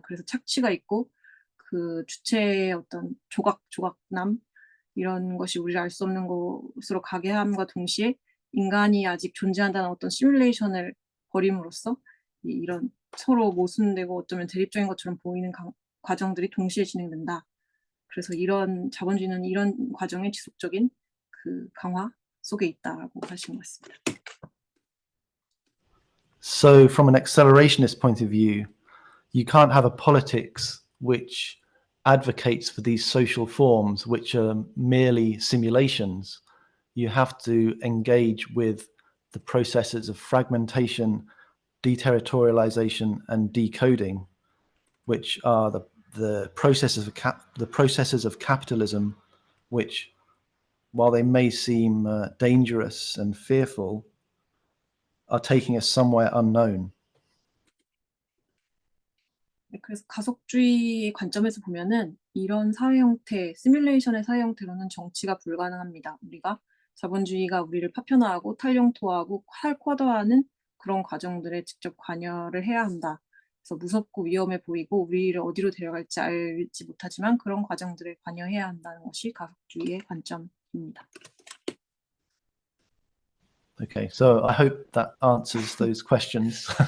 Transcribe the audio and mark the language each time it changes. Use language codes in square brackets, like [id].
[ko] 그래서 착취가 있고 그 주체의 어떤 조각남 이런 것이 우리를 알 수 없는 것으로 가게 함과 동시에 인간이 아직 존재한다는 어떤 시뮬레이션을 벌임으로써 이런 서로 모순되고 어쩌면 대립적인 것처럼 보이는 과정들이 동시에 진행된다. 그래서 이런 자본주의는 이런 과정의 지속적인 그 강화 속에 있다라고 하신 것 같습니다. [en] So from an accelerationist point of view, you can't have a politics which advocates for these social forms which are merely simulations. You have to engage with the processes of fragmentation, deterritorialization, and decoding, which are the processes of capitalism, which, while they may seem dangerous and fearful, are taking us somewhere unknown. [ko] 네, 그래서 가속주의 관점에서 보면은 이런 사회 형태, 시뮬레이션의 사회 형태로는 정치가 불가능합니다. 우리가 자본주의가 우리를 파편화하고 탈용토하고 탈쿼더하는 그런 과정들에 직접 관여를 해야 한다. 그래서 무섭고 위험해 보이고 우리를 어디로 데려갈지 알지 못하지만 그런 과정들을 관여해야 한다는 것이 가속주의의 관점입니다. [en] Okay, so I hope that answers those questions.